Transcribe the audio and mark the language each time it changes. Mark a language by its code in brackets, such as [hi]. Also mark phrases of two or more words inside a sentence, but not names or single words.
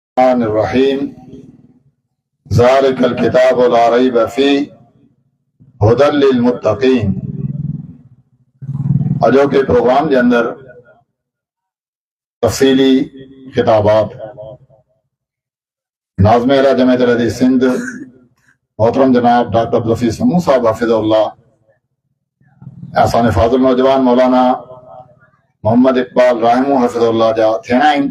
[ar] رحيم ذلك الكتاب لا ريب فيه هدى للمتقين. [sd] अॼोके प्रोग्राम के अंदर तफ़सीली खिताबात नाज़िम आला जमात हदीस सिंध मोहतरम जनाब डॉक्टर अब्दुल लतीफ़ समूह साहब हफ़िज़हुल्लाह, असांजे फाज़िल नौजवान मौलाना मोहम्मद इक़बाल राहिमू हफ़िज़हुल्लाह जा थियणा आहिनि।